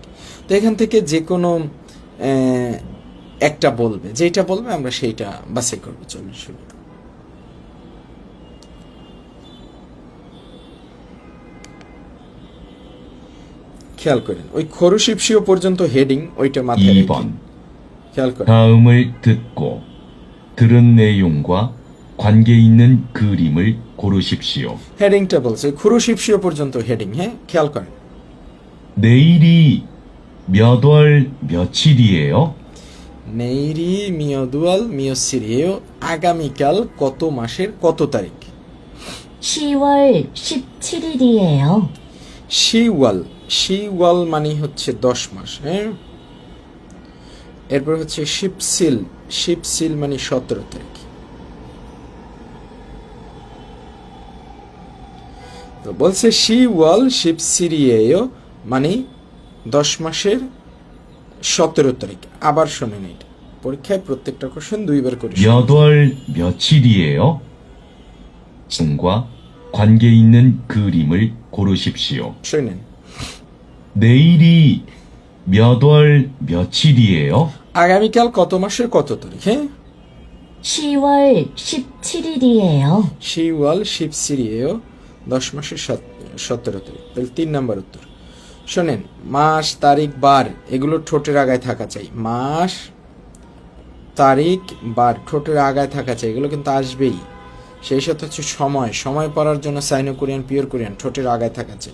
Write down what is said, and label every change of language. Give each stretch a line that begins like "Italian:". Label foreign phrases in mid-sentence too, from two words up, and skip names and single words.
Bangla: তো এখান থেকে যে কোনো একটা বলবে, যেটা বলবে আমরা সেইটা বাছাই করবো। চলুন শুরু। খেয়াল করেন, ওই খরুশিপসিও পর্যন্ত হেডিং ওইটা মাথায় রেখে
Korean: 2번.
Bangla: খেয়াল করেন।
Korean: 다음을 듣고 들은 내용과 관계 있는 그림을 고르십시오.
Bangla: হেডিংটা বলছে খরুশিপসিও পর্যন্ত হেডিং। হ্যাঁ, খেয়াল করেন।
Korean: 내일이 몇 월 며칠이에요? 내일이 몇월 며칠이에요,
Bangla: আগামীকাল কত মাসের কত তারিখ? 10월 17일이에요. শিওয়াল, শিওয়াল মানে হচ্ছে 10 মাস। হ্যাঁ, এরপর হচ্ছে শিপসিল, শিপসিল মানে 17 তারিখ। তো বলছে
Korean: 시월 십칠일이에요
Bangla: মানে 10 মাসের 17 তারিখ। আবার শোনেন এটা, পরীক্ষায় প্রত্যেকটা কোশ্চেন দুইবার করে
Korean: 몇 월 며칠이에요? 과 관계 있는 그림을 고르십시오.
Bangla: শুনেন
Korean: 내일이 몇 월 며칠이에요?
Bangla: আগামীকাল কত মাসের কত তারিখ? হ্যাঁ
Korean: 10월 17일이에요. 10월 17일이에요.
Bangla: 10 মাসের 17 তারিখ। তাহলে 3 নাম্বার উত্তর। শোনেন মাস তারিখ বার এগুলো ঠোঁটের আগায় থাকা চাই। মাস তারিখ বার ঠোঁটের আগায় থাকা চাই, এগুলো কিন্তু আসবেই। সেই সাথে হচ্ছে সময়, সময় পড়ার জন্য
English: Sino Korean pure Korean
Bangla: ঠোঁটের আগায় থাকা চাই।